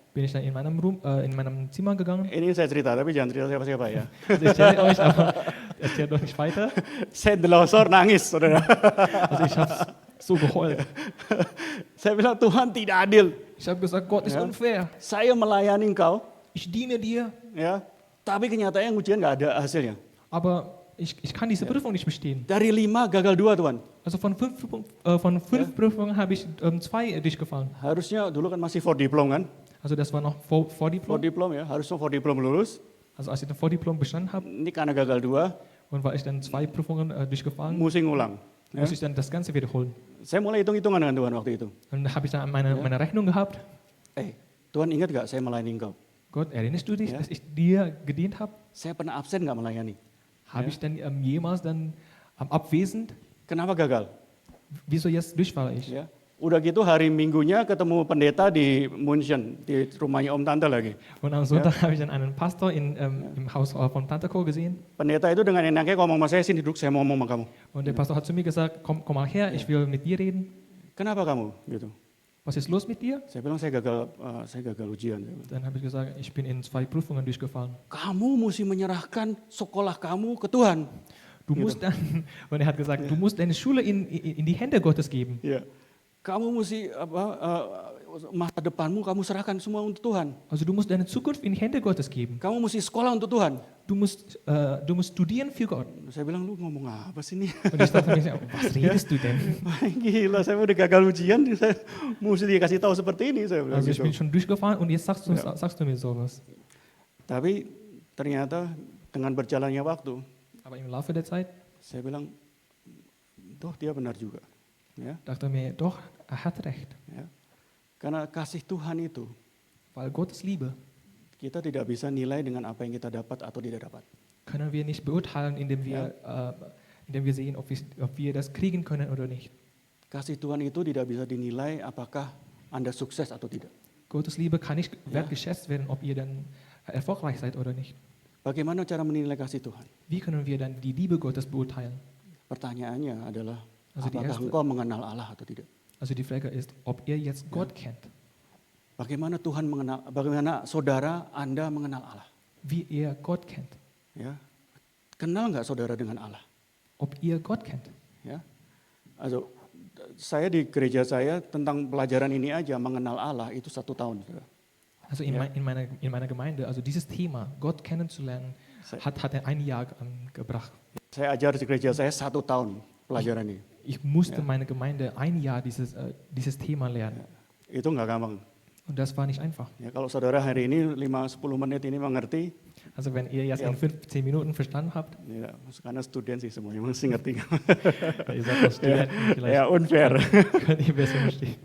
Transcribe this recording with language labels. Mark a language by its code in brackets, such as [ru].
[de] bin ich dann in meinem Zimmer gegangen. [id] Ini saya cerita, tapi jangan cerita siapa-siapa ya. [de] Also ich erzähle euch, aber erzählt doch nicht weiter. [id] Saya delosor nangis, saudara. [de] Also ich habe so geheult. [id] Saya bilang, Tuhan tidak adil. [de] Ich habe gesagt, Gott ist Ja. unfair. [id] Saya melayani engkau, [de] Ich diene dir, [id] ya, tapi kenyataannya ujian gak ada hasilnya. [de] aber ich kann diese Prüfung nicht bestehen. [id] Dari 5 gagal 2 Tuhan. [de] Also von fünf Prüfungen habe ich 2 durchgefallen. [id] Harusnya dulu kan masih for diplom kan? [de] Also das war noch vor [id] For [de] Diplom. [id] diplom ya, harusnya for diplom lulus. [de] Also als ich dann Vordiplom bestanden habe [id] Ini karena gagal 2, [de] und weil ich dann 2 Prüfungen durchgefallen, [id] mesti ngulang. Ya. [de] muss ich dann das Ganze wiederholen. [id] Saya mulai hitung-hitungan dengan Tuhan waktu itu. [de] Und da habe ich dann meine Rechnung gehabt. [id] Tuhan ingat gak saya melayani engkau? [de] Gott, erinnerst du dich, Ja. dass ich dir gedient habe? [id] Saya pernah absen gak melayani? [de] Habe Ja. ich dann jemals dann abwesend? [id] Kenapa gagal? [de] Wieso jetzt durchfalle ich? [id] Ya. Udah gitu hari Minggunya ketemu pendeta di München, di rumahnya Om Tante lagi. [de] Und am Sonntag habe ich dann einen Pastor im Haus von Tante Co. gesehen. [id] Pendeta itu dengan enaknya ngomong sama saya, sini duduk saya mau ngomong sama kamu. [de] Und der Pastor hat zu mir gesagt, komm mal her, ich will mit dir reden. [id] Kenapa kamu? Gitu. [de] Was ist los mit dir? [id] Saya bilang saya gagal ujian. Saya bilang, [de] Dann habe ich gesagt, ich bin in 2 Prüfungen durchgefallen. [id] kamu mesti menyerahkan sekolah kamu ke Tuhan. [de] Du musst dann, und er hat gesagt, du musst deine Schule in die Hände Gottes geben. [id] Ya. Kamu mesti masa depanmu kamu serahkan semua untuk Tuhan. [de] Also du musst deine Zukunft in die Hände Gottes geben. [id] Kamu mesti sekolah untuk Tuhan. [de] Du musst studieren für Gott. [id] Saya bilang lu ngomong apa sih nih? [de] Und ich dachte mir, was redest du denn? [id] Gila, saya udah gagal ujian, saya mesti dikasih tahu seperti ini. Saya bilang [de] Also ich [id] gitu. [de] bin schon durchgefahren und jetzt sagst du mir sowas. [id] Tapi ternyata dengan berjalannya waktu, [de] Aber im Laufe der Zeit [id] saya bilang, toh dia benar juga. Ya, [de] dachte mir, doch, er hat recht. [id] ya. Karena kasih Tuhan itu, [de] Weil Gottes Liebe, [id] Kita tidak bisa nilai dengan apa yang kita dapat atau tidak dapat. [de] können wir nicht beurteilen, indem wir sehen, ob wir das kriegen können oder nicht. [id] Kasih Tuhan itu tidak bisa dinilai apakah Anda sukses atau tidak. [de] Gottes Liebe kann nicht wertgeschätzt werden, ob ihr dann erfolgreich seid oder nicht. [id] Bagaimana cara menilai kasih Tuhan? [de] Wie können wir dann die Liebe Gottes beurteilen? [id] Pertanyaannya adalah, [de] Also die [id] apakah [de] erste- [id] engkau mengenal Allah atau tidak? [de] Also die Frage ist, ob ihr jetzt Gott kennt, [id] Bagaimana Tuhan mengenal, bagaimana saudara Anda mengenal Allah? [de] wie ihr Gott kennt, [id] Ya, kenal nggak saudara dengan Allah? [de] ob ihr Gott kennt. [id] Ya, also saya di gereja saya tentang pelajaran ini aja mengenal Allah itu 1 tahun. Saudara. [de] Also in meiner Gemeinde, also dieses Thema, Gott kennenzulernen, hat er ein Jahr gebracht. [id] Saya ajar di gereja saya 1 tahun pelajaran ini. [de] Ich musste meine Gemeinde ein Jahr dieses Thema lernen. [id] Itu nggak gampang. [de] Und das war nicht einfach. [id] Ya, kalau saudara hari ini 5-10 menit ini mengerti, [de] Also wenn ihr jetzt Ja. in 15 Minuten verstanden habt, [id] ya, karena student sih semuanya masih ngerti. [de] ihr seid aus Studenten, vielleicht [id] Ya, unfair. [de] könnt ihr besser verstehen.